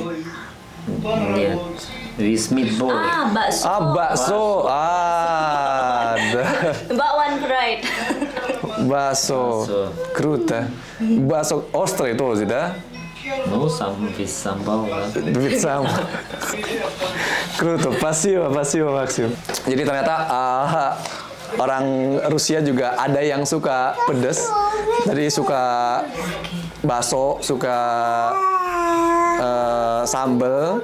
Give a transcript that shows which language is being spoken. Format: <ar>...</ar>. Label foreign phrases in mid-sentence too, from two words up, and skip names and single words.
<en>Нет. With meatball.</en> <id>Ah, bakso.</id> <ru>А, баксо. А, да.</ru> <id>Bakwan fried.</id> <ru>Баксо. Баксо. Круто. Баксо острый тоже, да?</ru> <en>Ну, some with sambal, да.</en> <id>Duit sama.</id> <ru>Kruto, спасибо, Maksim.</ru> <id>Jadi ternyata orang Rusia juga ada yang suka pedas. Tadi suka bakso, suka sambal.</id>